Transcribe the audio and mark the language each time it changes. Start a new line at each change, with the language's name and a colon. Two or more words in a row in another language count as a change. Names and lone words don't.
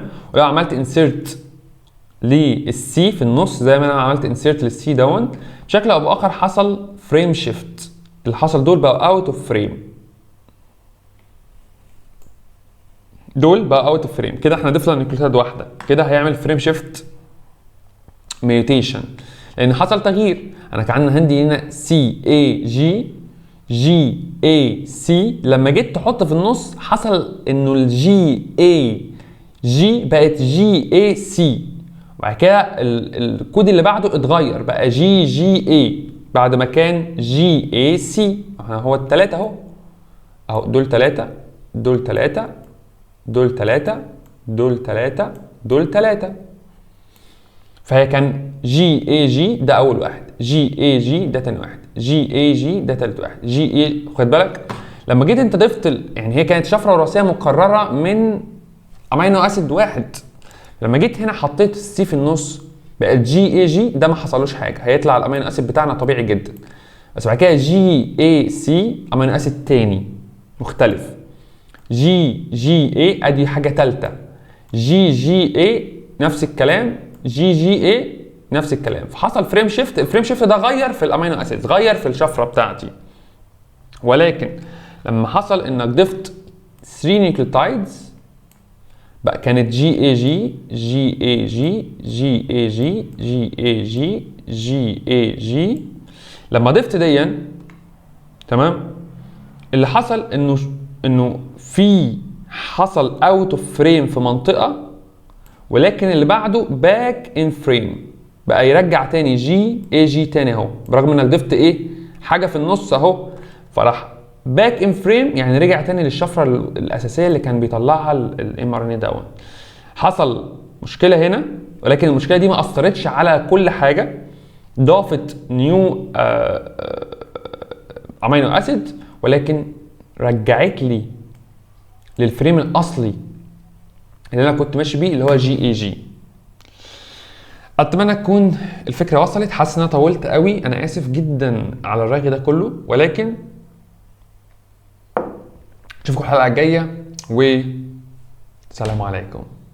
Arabic: ولو عملت انسيرت للسي في النص زي ما انا عملت انسيرت للسي دون، بشكل او باخر حصل
English: frame shift.
Arabic: اللي حصل دول بقوا
English: out of frame,
Arabic: دول بقى
English: out of frame.
Arabic: كده احنا ضفنا نيوكليوتيد واحده، كده هيعمل
English: frame shift mutation
Arabic: لان حصل تغيير. انا كان عندي هنا
English: C A G G A C,
Arabic: لما جيت تحط في النص حصل انه
English: G A G
Arabic: بقت
English: G A C,
Arabic: وبعد كده الكود اللي بعده اتغير بقى
English: G G A
Arabic: بعد ما كان
English: G A C.
Arabic: هو التلاتة اهو، اهو دول 3 دول 3 دول 3 دول 3 دول 3. فهي كان
English: G A G
Arabic: ده اول واحد،
English: G A G
Arabic: ده تاني واحد،
English: G A G
Arabic: ده تالت واحد،
English: G A.
Arabic: خد بالك لما جيت انت ضفت يعني هي كانت شفره وراثيه مكرره من
English: amino acid
Arabic: واحد، لما جيت هنا حطيت السي في النص بقت
English: G A G,
Arabic: ده ما حصلوش حاجه، هيطلع
English: amino acid
Arabic: بتاعنا طبيعي جدا. بس بعد كده
English: G A C amino acid
Arabic: تاني مختلف،
English: G G A
Arabic: ادي حاجه ثالثه،
English: G G A
Arabic: نفس الكلام،
English: G G A
Arabic: نفس الكلام. فحصل
English: frame shift. frame shift
Arabic: ده غير في
English: amino acid,
Arabic: غير في الشفره بتاعتي. ولكن لما حصل انك ضفت 3 نيوكليوتايدز بقى كانت
English: G A G G A G G A G G A G G A G.
Arabic: لما ضفت ديا تمام، اللي حصل انه في حصل
English: out of frame
Arabic: في منطقه، ولكن اللي بعده
English: back in frame
Arabic: بقى يرجع تاني
English: G A G
Arabic: تاني اهو، برغم انك ضفت ايه حاجه في النص اهو، فراح
English: back in frame
Arabic: يعني رجع تاني للشفره الاساسيه اللي كان بيطلعها
English: m R N A down.
Arabic: حصل مشكله هنا، ولكن المشكله دي ما اثرتش على كل حاجه، ضافت
English: new amino acid,
Arabic: ولكن رجعت لي للفريم الاصلي اللي انا كنت ماشي بيه اللي هو
English: G A G.
Arabic: اتمنى تكون الفكره وصلت. حاسس ان انا طولت قوي، انا اسف جدا على الرغي ده كله، ولكن اشوفكم الحلقه الجايه وسلام عليكم.